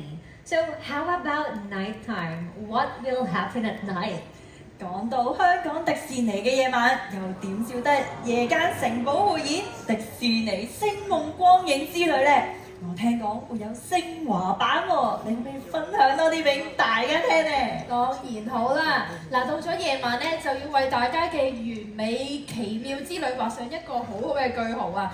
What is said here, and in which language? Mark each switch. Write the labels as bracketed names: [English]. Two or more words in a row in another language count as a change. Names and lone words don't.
[English] So how about nighttime? What will happen at night? [Cantonese] 講到香港迪士尼嘅夜晚，又點少得夜間城堡匯演、迪士尼星夢光影之旅呢？我聽講會有昇華版喎，你可唔可以分享多啲俾大家聽呢？當然好啦！嗱，到咗夜晚咧，就要為大家嘅完美奇妙之旅畫上一個好好嘅句號啊！